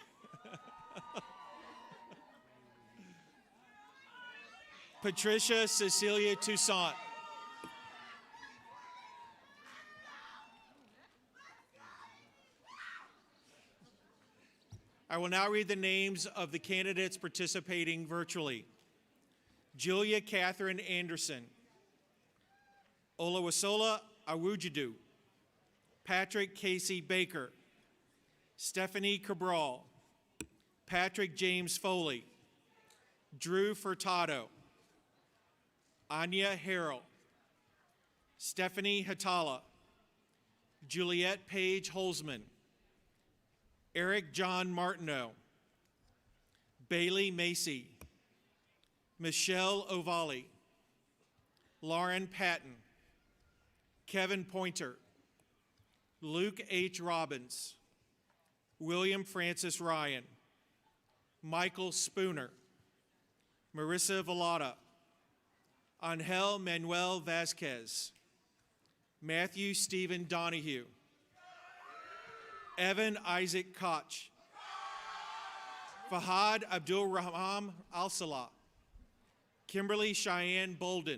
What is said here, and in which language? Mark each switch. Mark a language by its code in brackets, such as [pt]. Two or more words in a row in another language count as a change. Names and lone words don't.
[en] Patricia Cecilia Toussaint. I will now read the names of the candidates participating virtually. Julia Catherine Anderson. Olawasola Awujidu. Patrick Casey Baker. Stephanie Cabral. Patrick James Foley. Drew Furtado. Anya Harrell. Stephanie Hatala. Juliette Page Holzman. Eric John Martineau. Bailey Macy. Michelle Ovali. Lauren Patton. Kevin Pointer. Luke H. Robbins. William Francis Ryan. Michael Spooner. Marissa Vallada. Angel Manuel Vasquez. Matthew Stephen Donahue. Evan Isaac Koch. Fahad Abdul Rahman Al-Salah. Kimberly Cheyenne Bolden.